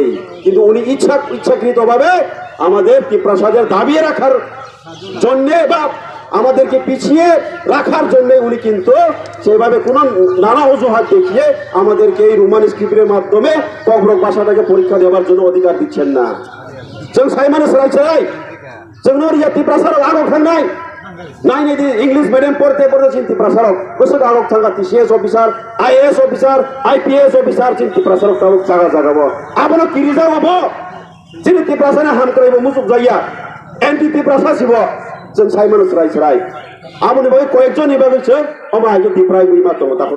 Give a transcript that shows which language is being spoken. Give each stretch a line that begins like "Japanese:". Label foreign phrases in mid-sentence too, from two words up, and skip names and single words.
Bangla: কিন্তু উনি ইচ্ছাকৃতভাবে আমাদের তিপ্রাসাদের দাবিয়ে রাখার জন্যে বা আমাদেরকে পিছিয়ে রাখার জন্য উনি কিন্তু সেভাবে কোনো নানা অজুহাত দেখিয়ে আমাদেরকে এই রোমান স্ক্রিপ্টের মাধ্যমে কগ্রক ভাষাটাকে পরীক্ষা দেওয়ার জন্য অধিকার দিচ্ছেন না।
Kok Borok: जों साइमानो सोलाय जोंनो रिया तिप्रासाराव आगक थांनाय नायनि
English: English medium
Kok Borok: पढ़ते तिप्रासाराव गोसो आगक थांगा
English: TCS officer IAS officer IPS officer
Kok Borok: तिप्रासाराव जागा जागाबो आबनो किरिजा हबो जिनि तिप्रासाना हामक्रायबो मुसुक जाया एंटी तिप्रा सासिब जों साइमन सराय सराय आमनि बागै कयेकजन इबागैसो अमा आइजो तिप्राय बुइमा दङ